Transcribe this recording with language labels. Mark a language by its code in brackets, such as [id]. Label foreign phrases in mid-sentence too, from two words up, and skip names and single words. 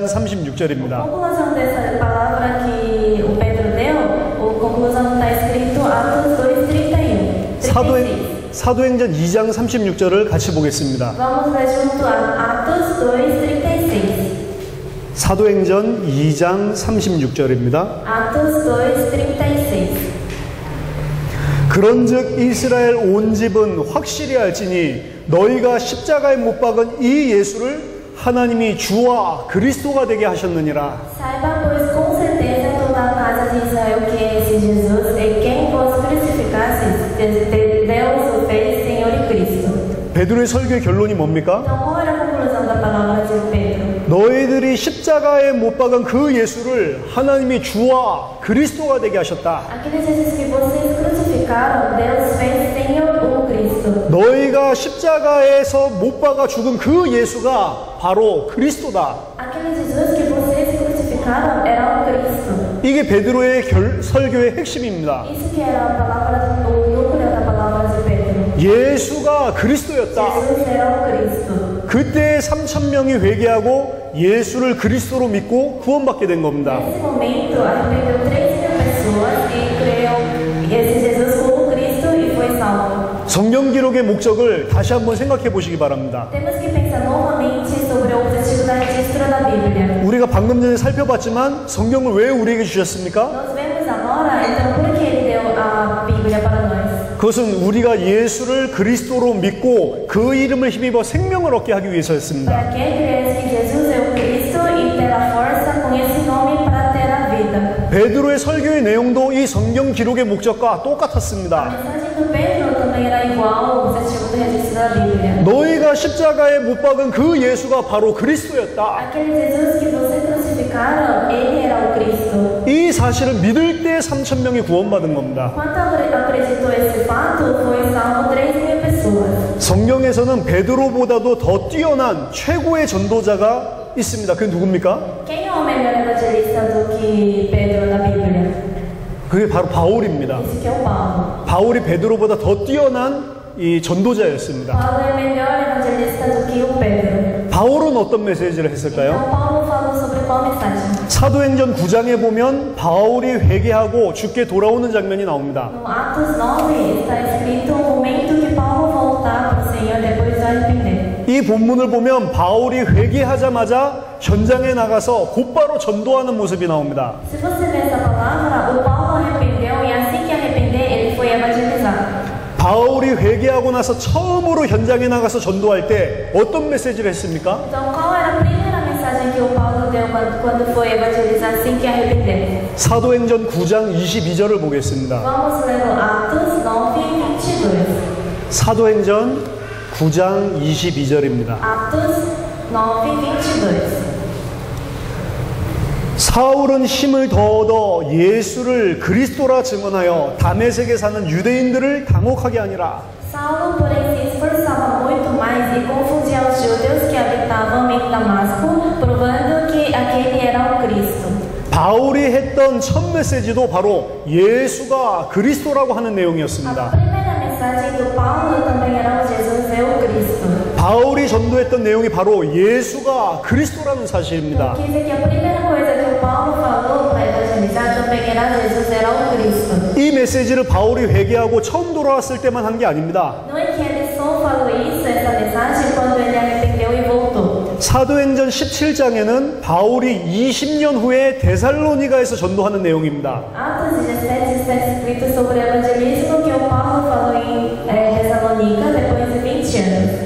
[pt] A [ko] 36절입니다. [pt] conclusão dessa palavra que o Pedro deu, a conclusão está escrito Atos 2, 31. 36. [ko] 사도행전 2장 36절을 같이 보겠습니다. [pt] Vamos ler junto a Atos 2, 36. [ko] 사도행전 2장 36절입니다. [pt] Atos 2, 36. [ko] 그런즉 이스라엘 온 집은 확실히 알지니 너희가 십자가에 못 박은 이 예수를 하나님이 주와 그리스도가 되게 하셨느니라. [pt] Saiba, pois, com certeza toda a casa de Israel que esse Jesus é quem vos crucificastes, Deus o fez Senhor e Cristo. [ko] 베드로의 설교의 결론이 뭡니까? [pt] Então, qual era a conclusão da palavra de Pedro? [ko] 너희들이 십자가에 못 박은 그 예수를 하나님이 주와 그리스도가 되게 하셨다. [pt] Aquele Jesus que vocês crucificaram, Deus fez Senhor ou Cristo. [ko] 너희가 십자가에서 못 박아 죽은 그 예수가 바로 그리스도다. [pt] Aquele Jesus que vocês crucificaram era o Cristo. [ko] 이게 베드로의 설교의 핵심입니다. [pt] Isso que era a palavra, o núcleo da palavra de Pedro. [ko] 예수가 그리스도였다. [pt] Jesus era o Cristo. [ko] 그때 3,000명이 회개하고 예수를 그리스도로 믿고 구원받게 된 겁니다. [pt] Nesse momento, arrependeu 3.000 pessoas e creu esse Jesus como Cristo e foi salvo. [ko] 성경 기록의 목적을 다시 한번 생각해 보시기 바랍니다. [pt] Temos que pensar novamente sobre o objetivo da registro da Bíblia. [ko] 우리가 방금 전에 살펴봤지만 성경을 왜 우리에게 주셨습니까? [pt] Nós vemos agora, então, por que ele deu a Bíblia para nós? [ko] 그것은 우리가 예수를 그리스도로 믿고 그 이름을 힘입어 생명을 얻게 하기 위해서였습니다. [pt] Para quem cresce que Jesus é o Cristo e ter a força com esse nome para ter a vida. [ko] 베드로의 설교의 내용도 이 성경 기록의 목적과 [pt] A [ko] 똑같았습니다. [pt] mensagem do Pedro também era igual ao objetivo do registro da Bíblia. [ko] 너희가 십자가에 못 박은 그 예수가 바로 그리스도였다. [pt] Aquele Jesus que vocês crucificaram, ele era o Cristo. [ko] 이 사실을 믿을 때 3,000명이 구원받은 겁니다. [pt] Quando acreditou esse fato, foi salvo 3.000 pessoas. [ko] 성경에서는 베드로보다도 더 뛰어난 최고의 전도자가 있습니다. 그게 누굽니까? [pt] Quem é o melhor evangelista do que Pedro na Bíblia? [ko] 그게 바로 바울입니다. [pt] Esse que é o Paulo. [ko] 바울이 베드로보다 더 뛰어난 이 전도자였습니다. [pt] Paulo é melhor evangelista do que o Pedro. [ko] 바울은 어떤 메시지를 했을까요? [pt] Então Paulo falou sobre qual mensagem? [ko] 사도행전 9장에 보면 바울이 회개하고 주께 돌아오는 장면이 나옵니다. [pt] No Atos 9 está escrito o momento que Paulo voltar para o Senhor depois do arrepender. [ko] 이 본문을 보면 바울이 회개하자마자 현장에 나가서 곧바로 전도하는 모습이 나옵니다. [pt] Se você ver essa palavra, o Paulo arrependeu e assim que arrepender, ele foi evangelizar. [ko] 바울이 회개하고 나서 처음으로 현장에 나가서 전도할 때 어떤 메시지를 했습니까? [pt] Então, qual era a primeira mensagem que o Paulo deu quando foi evangelizar assim que arrepender? [ko] 사도행전 9장 22절을 보겠습니다. [pt] Vamos ler o Atos 9, 22. [ko] 사도행전 9장 22절입니다. [pt] Atos 9, 22. [ko] 사울은 힘을 더 얻어 예수를 그리스도라 증언하여 다메섹에 사는 유대인들을 당혹하게 하니라. [pt] Saulo, porém, se esforçava muito mais e confundia os judeus que habitavam em Damasco, provando que aquele era o Cristo. [ko] 바울이 했던 첫 메시지도 바로 예수가 그리스도라고 하는 [pt] A [ko] 내용이었습니다. [pt] primeira mensagem do Paulo também era o Jesus é o Cristo. [ko] 바울이 전도했던 내용이 바로 예수가 그리스도라는 사실입니다. [pt] Quer dizer que a primeira coisa que o Paulo falou para evangelizar profetizar também era Jesus, era o Cristo. [ko] 이 메시지를 바울이 회개하고 처음 돌아왔을 때만 한 게 아닙니다. [pt] Não é que ele só falou isso, essa mensagem, quando ele arrependeu e voltou. [ko] 사도행전 17장에는 바울이 20년 후에 데살로니가에서 전도하는 내용입니다. [pt] Atos 17 está escrito sobre o evangelismo que o Paulo falou em Tessalônica depois de 20 anos.